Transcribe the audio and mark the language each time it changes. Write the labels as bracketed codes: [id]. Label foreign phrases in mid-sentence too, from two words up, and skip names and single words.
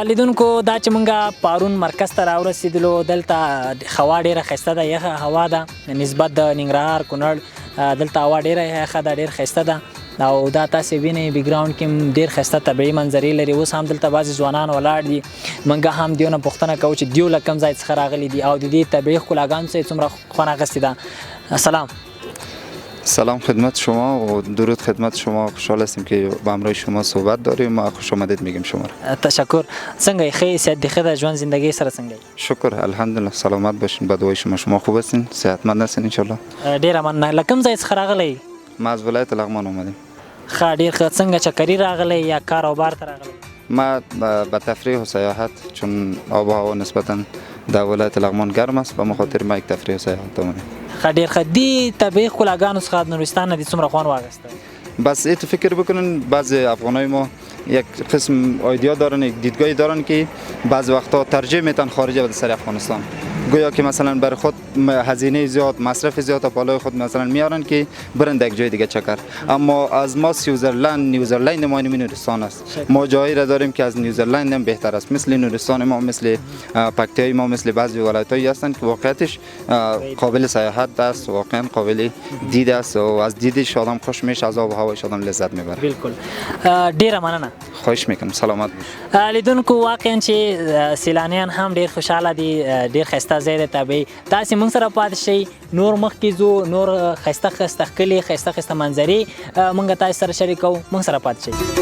[ps] لیدونکو دا چې موږ پارون مرکز ته راورسېدلو، دلته هوا ډېره ښایسته ده، یخه هوا ده نسبت د ننګرهار کونړ. دلته هوا ډېره یخه ده، ډېر ښایسته ده او دا تاسې وینئ بیک ګراونډ کې هم ډېر ښایسته طبیعي منظرې لري. اوس هم دلته بعضې ځوانان ولاړ دي، موږ هم دیو نه پوښتنه کوو چې دیو له کوم ځای څخه راغلي دي او د دې طبیعي ښکلاګانو څخه څومره خوند اخیستې ده. [fa] سلام خدمت شما و درود خدمت شما. خوشحال هستیم که با همراه شما صحبت داریم. ما خوش آمدید میگیم شما را. تشکر. [ps] څنګه یې؟ ښه صحت دې ښه ده؟ ژوند زندگی سره څنګه یې؟ [fa] شکر الحمدلله سلامت باشین. با دعای شما خوب هستین، صحتمند هستین ان شاء الله. [ps] ډیره مننه. له کوم ځای څخه راغلی؟ [fa] ما از ولایت لغمان اومدیم. [ps] ښه ډېر ښه. څنګه چکري راغلی یا کار او بار ته راغلی؟ [fa] ما به تفریح و سیاحت، چون آب و هوا نسبتا در ولایت لغمان گرم است، به مخاطر ما یک تفریح و سیاحت اومدیم. [ps] ښه ډېر ښه. دې طبیعي ښکلاګانو څخه د نورستان نه دې څومره خوند واخیسته؟ [fa] بس ایت فکر بکنن بعضی افغانای ما یک قسم ایدیا دارن، یک دیدگاهی دارن که بعض وقتا ترجیح میتن خارج از سر افغانستان، گویا که مثلا بر خود هزینه زیاد، مصرف زیاد تا بالای خود مثلا میارن که برن یک جای دیگه چکر. اما از ما نیوزرلند ما نورستان است. ما جایی را داریم که از نیوزرلند هم بهتر است. مثل نورستان ما، مثل پکتیای ما، مثل بعضی ولایت‌هایی هستند که واقعیتش قابل سیاحت است، واقعا قابل دید است و از دیدش آدم خوش میشه، از آب و هوایش آدم لذت میبره. [ps] بالکل. ډیره مننه. [fa] خواهش میکنم. سلامت باشید. [ps] لیدونکو واقعا چې سیلانیان هم ډیر خوشاله دي، ډیر ښایسته ځای دی طبیعي. تاسې موږ سره پاتې شئ، نور مخکې ځو، نور ښایسته ښکلي ښایسته منظرې موږ تاسې سره شریکوو. موږ سره پاتې شئ.